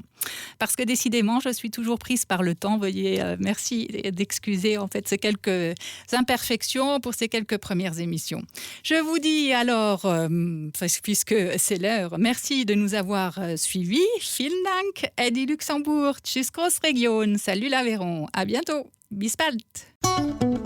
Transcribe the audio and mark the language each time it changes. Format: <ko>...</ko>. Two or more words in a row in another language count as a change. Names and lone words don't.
<fr>Parce que décidément, je suis toujours prise par le temps. Veuillez, merci d'excuser en fait ces quelques imperfections pour ces quelques premières émissions. Je vous dis alors, puisque c'est l'heure, merci de nous avoir suivis.</fr> <de>Vielen Dank, Eddie Luxembourg. Tschüss Großregion.</de> <fr>Salut l'Aveyron. À bientôt.</fr> <de>Bis bald.</de>